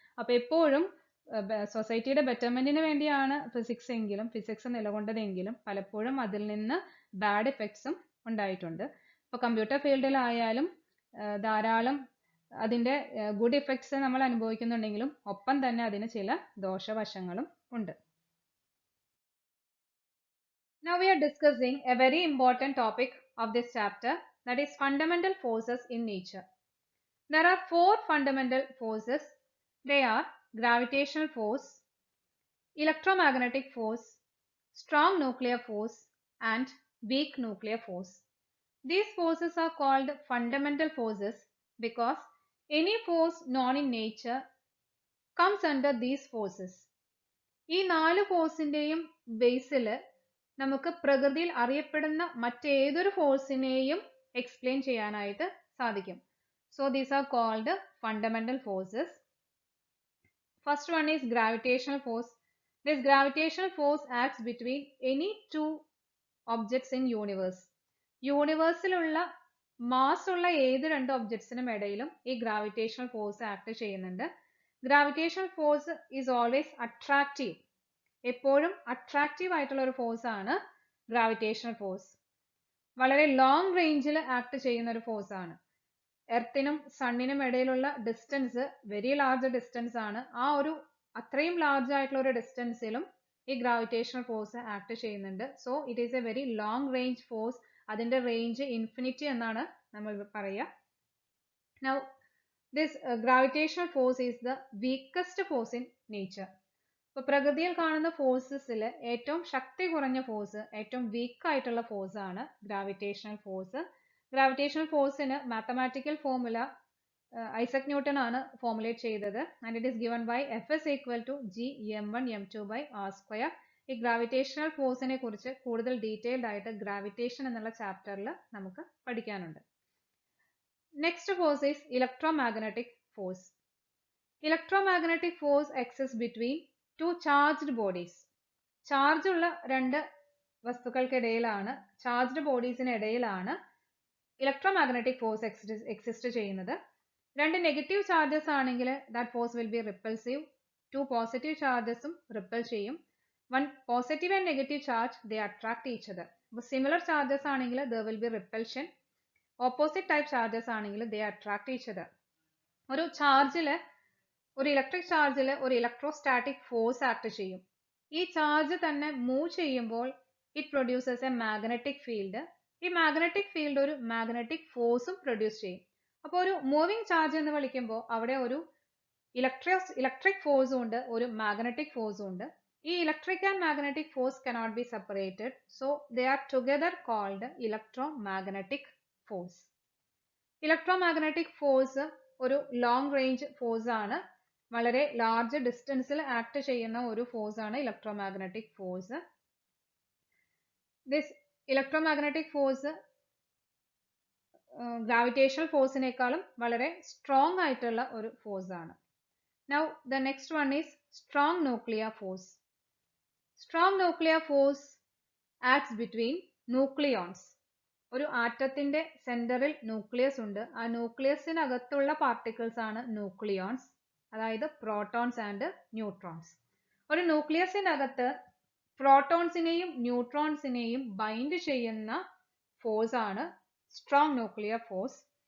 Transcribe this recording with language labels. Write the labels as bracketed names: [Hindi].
[Malayalam] അപ്പോൾ എപ്പോഴും സൊസൈറ്റിയുടെ ബെറ്റർമെന്റിന് വേണ്ടിയാണ് ഫിസിക്സ് നിലകൊണ്ടതെങ്കിലും പലപ്പോഴും അതിൽ നിന്ന് ബാഡ് എഫക്ട്സും ഉണ്ടായിട്ടുണ്ട്. ഇപ്പോൾ കമ്പ്യൂട്ടർ ഫീൽഡിലായാലും ധാരാളം അതിൻ്റെ ഗുഡ് ഇഫക്ട്സ് നമ്മൾ അനുഭവിക്കുന്നുണ്ടെങ്കിലും ഒപ്പം തന്നെ അതിന് ചില ദോഷവശങ്ങളും ഉണ്ട്. [English] Now we are discussing a very important topic of this chapter, that is fundamental forces in nature. There are 4 fundamental forces. They are gravitational force, electromagnetic force, strong nuclear force, and weak nuclear force. These forces are called fundamental forces because any force known in nature comes under these forces. [Malayalam] ഈ 4 ഫോഴ്സിന്റെയും ബേസിൽ നമുക്ക് പ്രകൃതിയിൽ അറിയപ്പെടുന്ന മറ്റേതൊരു ഫോഴ്സിനെയും explain ചെയ്യാനായിട്ട് സാധിക്കും. [English] So these are called fundamental forces. First one is gravitational force. This gravitational force acts between any two objects in universe. [Malayalam] യൂണിവേഴ്സിലുള്ള mass ഉള്ള ഏത് 2 ഒബ്ജക്ട്സിനും ഇടയിലും ഈ ഗ്രാവിറ്റേഷണൽ ഫോഴ്സ് ആക്ട് ചെയ്യുന്നുണ്ട്. [English] Gravitational force is always attractive. [Malayalam] എപ്പോഴും attractive ആയിട്ടുള്ള ഒരു force ആണ് gravitational force. വളരെ ലോങ് റേഞ്ചിൽ ആക്ട് ചെയ്യുന്ന ഒരു ഫോഴ്സ് ആണ്. എർത്തിനും സണ്ണിനും ഇടയിലുള്ള ഡിസ്റ്റൻസ് വെരി ലാർജ് ഡിസ്റ്റൻസ് ആണ്. ആ ഒരു അത്രയും ലാർജ് ആയിട്ടുള്ള ഒരു ഡിസ്റ്റൻസിലും ഈ ഗ്രാവിറ്റേഷണൽ ഫോഴ്സ് ആക്ട് ചെയ്യുന്നുണ്ട്. [English] So it is a very long range force. [Malayalam] അതിന്റെ റേഞ്ച് ഇൻഫിനിറ്റി എന്നാണ് നമ്മൾ പറയുക. [English] Now this gravitational force is the weakest force in nature. [Malayalam] ഇപ്പോൾ പ്രകൃതിയിൽ കാണുന്ന ഫോഴ്സസിൽ ഏറ്റവും ശക്തി കുറഞ്ഞ ഫോഴ്സ്, ഏറ്റവും വീക്ക് ആയിട്ടുള്ള ഫോഴ്സ് ആണ് gravitational force. Gravitational ഫോഴ്സിന് mathematical formula Isaac Newton ആണ് ഫോർമുലേറ്റ് ചെയ്തത്. [English] And it is given by F is equal to G m1 m2 by r square. [Malayalam] ഈ ഗ്രാവിറ്റേഷണൽ ഫോഴ്സിനെ കുറിച്ച് കൂടുതൽ ഡീറ്റെയിൽഡ് ആയിട്ട് ഗ്രാവിറ്റേഷൻ എന്നുള്ള ചാപ്റ്ററിൽ നമുക്ക് പഠിക്കാനുണ്ട്. [English] Next force is electromagnetic force. Electromagnetic force exist between 2 charged bodies. [Malayalam] Charge ഉള്ള 2 വസ്തുക്കൾക്കിടയിലാണ്, ചാർജ്ഡ് ബോഡീസിനിടയിലാണ് ഇലക്ട്രോമാഗ്നറ്റിക് ഫോഴ്സ് എക്സിസ്റ്റ് ചെയ്യുന്നത്. [English] 2 negative charges ആണെങ്കിൽ that force will be repulsive. [Malayalam] 2 positive ചാർജസും ripple ചെയ്യും. [English] One positive and negative charge, they attract each other. [Malayalam] അപ്പോൾ similar charges ആണെങ്കിൽ [English] there will be repulsion. [Malayalam] Opposite type charges ആണെങ്കിൽ [English] they attract each other. [Malayalam] ഒരു ചാർജിൽ, ഒരു electric ചാർജിൽ ഒരു ഇലക്ട്രോസ്റ്റാറ്റിക് ഫോഴ്സ് ആക്ട് ചെയ്യും. ഈ ചാർജ് തന്നെ മൂവ് ചെയ്യുമ്പോൾ [English] It produces a magnetic field. [Malayalam] ഈ മാഗ്നറ്റിക് ഫീൽഡ് ഒരു മാഗ്നറ്റിക് ഫോഴ്സും പ്രൊഡ്യൂസ് ചെയ്യും. അപ്പോൾ ഒരു മൂവിങ് ചാർജ് എന്ന് വിളിക്കുമ്പോൾ അവിടെ ഒരു ഇലക്ട്രിക് ഫോഴ്സും ഉണ്ട്, ഒരു മാഗ്നറ്റിക് ഫോഴ്സും ഉണ്ട്. [English] ഈ electric and magnetic force cannot be separated, so they are together called electromagnetic force. [Malayalam] Electromagnetic force ഒരു ലോങ് റേഞ്ച് ഫോഴ്സ് ആണ്. വളരെ ലാർജ് ഡിസ്റ്റൻസിൽ ആക്ട് ചെയ്യുന്ന ഒരു ഫോഴ്സ് ആണ് electromagnetic force. This electromagnetic force gravitational ഫോഴ്സിനേക്കാളും വളരെ സ്ട്രോങ് ആയിട്ടുള്ള ഒരു ഫോഴ്സ് ആണ്. [English] Now the next one is strong nuclear force. Strong nuclear force acts between nucleons. [Malayalam] ഒരു ആറ്റത്തിന്റെ സെന്ററിൽ ന്യൂക്ലിയസ് ഉണ്ട്. ആ ന്യൂക്ലിയസിനകത്തുള്ള പാർട്ടിക്കിൾസ് ആണ് ന്യൂക്ലിയോൺസ്, അതായത് പ്രോട്ടോൺസ് ആൻഡ് ന്യൂട്രോൺസ്. ഒരു ന്യൂക്ലിയസിനകത്ത് പ്രോട്ടോൺസിനെയും ന്യൂട്രോൺസിനെയും ബൈൻഡ് ചെയ്യുന്ന ഫോഴ്സ് ആണ് സ്ട്രോങ് ന്യൂക്ലിയർ ഫോഴ്സ്.